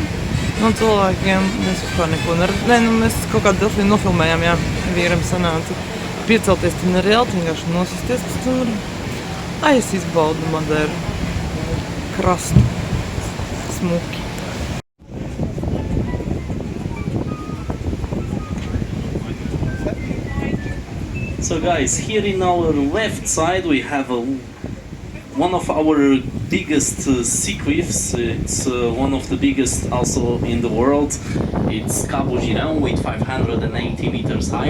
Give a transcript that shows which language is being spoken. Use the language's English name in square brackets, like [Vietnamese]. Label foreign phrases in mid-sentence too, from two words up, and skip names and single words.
[Latvian] No cilvēkiem mēs vispār neko neredzējām. Mēs kaut kādu delfīnu nofilmējām, jā, vīram sanāca. Piecelties tur nereāli, vienkārši nosisties uz tur. Es izbaudu Madeiru krastu smuki. [English] So guys, here in our left side we have a one of our biggest sea cliffs. It's one of the biggest also in the world. It's Cabo Girão with 580 meters high.